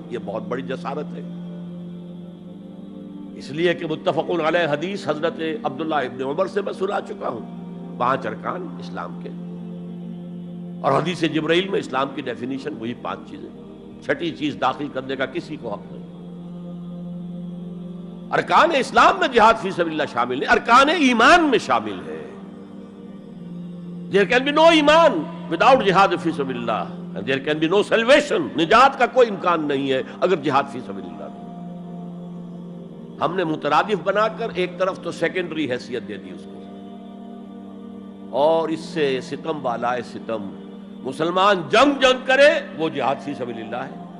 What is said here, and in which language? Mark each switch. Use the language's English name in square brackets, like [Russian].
[Urdu] یہ بہت بڑی جسارت ہے، اس لیے کہ متفقون علیہ حدیث حضرت عبداللہ ابن عمر سے میں سنا چکا ہوں 5 ارکان اسلام کے، اور حدیث جبرائیل میں اسلام کی ڈیفینیشن وہی 5 چیزیں. 6ٹھی چیز داخل کرنے کا کسی کو حق نہیں. ارکان اسلام میں جہاد فی سبیل اللہ شامل ہے، ارکان ایمان میں شامل ہے. [English] There can be no ایمان without جہاد فی سبیل اللہ، and there can be no salvation. [Urdu] نجات کا کوئی امکان نہیں ہے اگر جہاد فی سبیل اللہ نہیں. ہم نے مترادف بنا کر ایک طرف تو سیکنڈری حیثیت دے دی اس کو، اور اس سے ستم بالائے ستم مسلمان جنگ کرے وہ جہاد فی سبیل اللہ ہے.